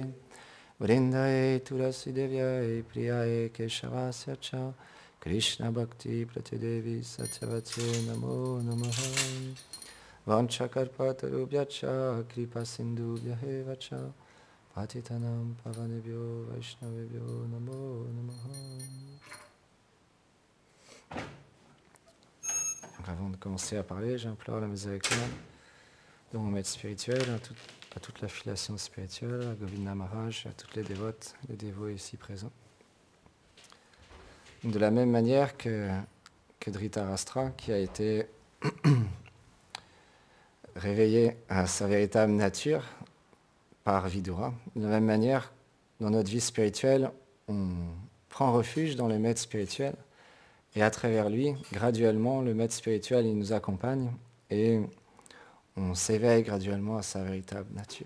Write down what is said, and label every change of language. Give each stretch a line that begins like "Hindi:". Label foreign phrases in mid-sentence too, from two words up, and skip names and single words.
Sanskrit: Vrindaye Tulasi Devyai Priyaye Keshavasya Cha Krishna Bhakti Pratidevi Satyavate Namo Namaha. Vanchakarpatarubhyacha Kripa Sindhubhyahe Vacha Patitanam Pavanebhyo Vaishnavebhyo Namo Namaha.
French: Donc avant de commencer à parler, j'implore la miséricorde de mon maître spirituel à toute l'affiliation spirituelle, à Govinda Maharaj, à toutes les dévotes, les dévots ici présents. De la même manière que Dhritarashtra, qui a été réveillé à sa véritable nature par Vidura, de la même manière, dans notre vie spirituelle, on prend refuge dans le maître spirituel, et à travers lui, graduellement, le maître spirituel, il nous accompagne, et on s'éveille graduellement à sa véritable nature.